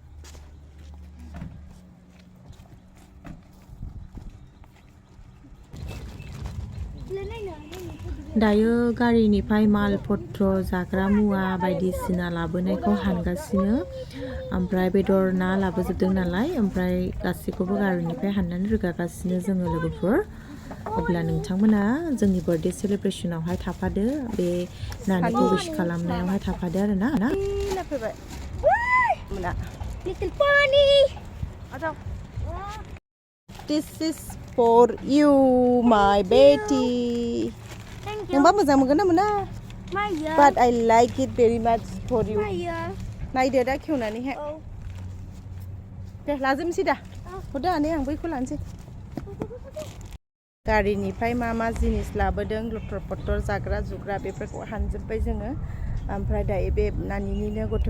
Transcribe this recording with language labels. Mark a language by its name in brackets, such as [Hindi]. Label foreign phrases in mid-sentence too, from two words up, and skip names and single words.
[Bodo] दायो गारिनिफ्राय माल पत्र जाग्रा मुवा बायदिसिना लाबोनायखौ हानगासिनो ओमफ्राय बेदर ना लाबोजोबदों नालाय ओमफ्राय गासैखौबो गारिनिफ्राय हाननानै रोगागासिनो जोङो लोगोफोर अब्ला नोंथांमोना जोंनि [English] birthday celebration [Bodo] थाफादो बे नानिखौ विश खालामनायावहाय थाफादो आरो ना फैबाय मोना [English] little pony This is for you my baby [Bodo] नोंबा मोजां मोनगोन ना मोना माया [English] but I like it very much for you [Bodo] माया नायदो दा खेवनानैहाय दे लाजोबनोसै दा हरदो आनै आं बैखौ लानोसै गारिनिफ्राय मा जिनिस लाबोदों लटर पटर जाग्रा जुग्रा बेफोरखौ हानजोब्बाय जोङो ओमफ्राय दायो बे नानिनिनो गथ'